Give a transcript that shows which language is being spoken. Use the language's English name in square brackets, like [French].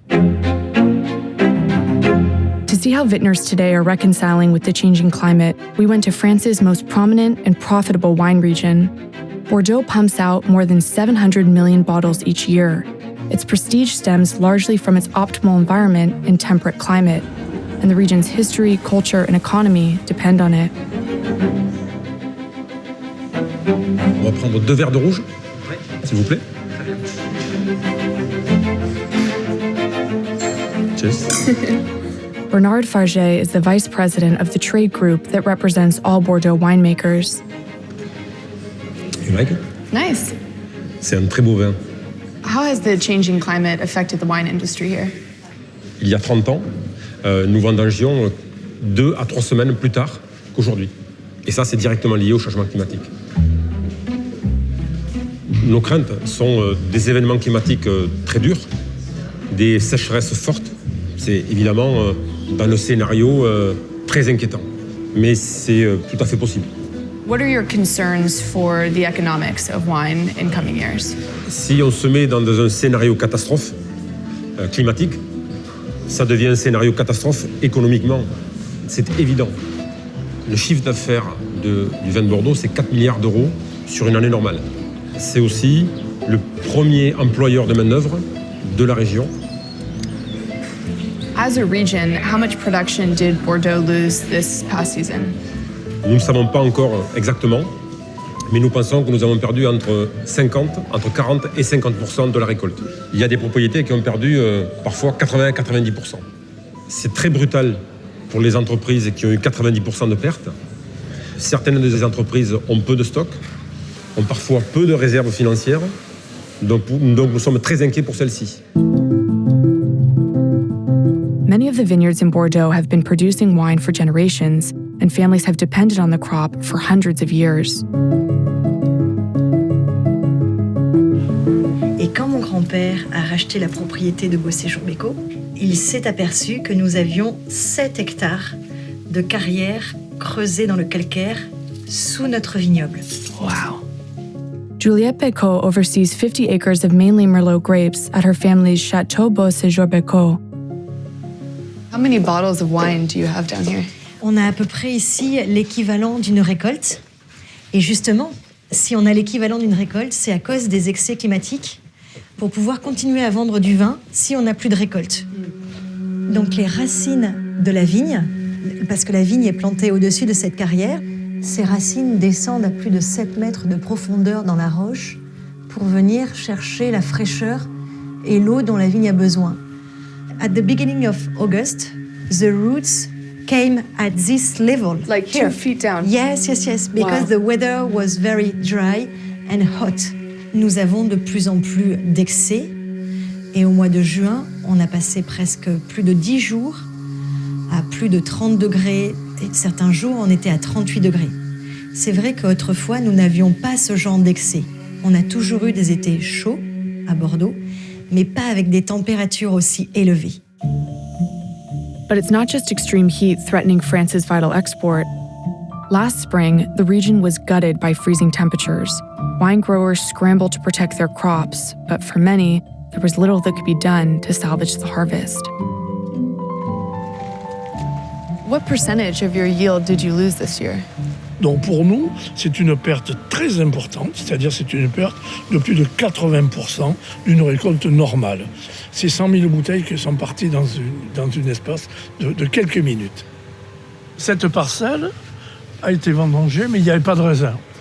[English] To see how vintners today are reconciling with the changing climate, we went to France's most prominent and profitable wine region. Bordeaux pumps out more than 700 million bottles each year. Its prestige stems largely from its optimal environment and temperate climate, and the region's history, culture, and economy depend on it. [French] On va prendre 2 verres de rouge, s'il vous plaît. [English] Cheers. Bernard Farget is the vice president of the trade group that represents all Bordeaux winemakers. You like it? Nice. [French] C'est un très beau vin. [English] How has the changing climate affected the wine industry here? [French] Il y a 30 ans, nous vendangions 2 à 3 semaines plus tard qu'aujourd'hui. Et ça, c'est directement lié au changement climatique. Nos craintes sont des événements climatiques très durs, des sécheresses fortes. C'est évidemment dans le scénario très inquiétant. Mais c'est tout à fait possible. [English] What are your concerns for the economics of wine in coming years? [French] Si on se met dans un scénario catastrophe climatique, ça devient un scénario catastrophe économiquement. C'est évident. Le chiffre d'affaires du vin de Bordeaux, c'est 4 milliards d'euros sur une année normale. C'est aussi le premier employeur de main-d'œuvre de la région. [English] As a region, how much production did Bordeaux lose this past season? [French] Nous ne savons pas encore exactement. Mais nous pensons que nous avons perdu entre 40 et 50% de la récolte. Il y a des propriétés qui ont perdu parfois 80 à 90%. C'est très brutal pour les entreprises qui ont eu 90% de pertes. Certaines des entreprises ont peu de stock, ont parfois peu de réserves financières. Donc nous sommes très inquiets pour celles-ci. [English] Many of the vineyards in Bordeaux have been producing wine for generations, and families have depended on the crop for hundreds of years. [French] Et quand mon grand-père a racheté la propriété de Bossé-Jourbécaux, il s'est aperçu que nous avions 7 hectares de carrières creusées dans le calcaire sous notre vignoble. [English] Wow. Juliette Bécaud oversees 50 acres of mainly Merlot grapes at her family's Château Bossé-Jourbécaux. How many bottles of wine do you have down here? [French] On a à peu près ici l'équivalent d'une récolte. Et justement, si on a l'équivalent d'une récolte, c'est à cause des excès climatiques pour pouvoir continuer à vendre du vin si on n'a plus de récolte. Donc les racines de la vigne, parce que la vigne est plantée au-dessus de cette carrière, ces racines descendent à plus de 7 mètres de profondeur dans la roche pour venir chercher la fraîcheur et l'eau dont la vigne a besoin. [English] At the beginning of August, the roots came at this level. Like here. 2 feet down? Yes, because the weather was very dry and hot. [French] Nous avons de plus en plus d'excès et au mois de juin, on a passé presque plus de 10 jours à plus de 30 degrés et certains jours, on était à 38 degrés. C'est vrai qu'autrefois, nous n'avions pas ce genre d'excès. On a toujours eu des étés chauds à Bordeaux, mais pas avec des températures aussi élevées. [English] But it's not just extreme heat threatening France's vital export. Last spring, the region was gutted by freezing temperatures. Wine growers scrambled to protect their crops, but for many, there was little that could be done to salvage the harvest. What percentage of your yield did you lose this year? [French] Donc pour nous, c'est une perte très importante, c'est-à-dire c'est une perte de plus de 80% d'une récolte normale. C'est 100 000 bouteilles qui sont parties dans une espace de quelques minutes. Cette parcelle a été vendangée, mais il n'y avait pas de raisin.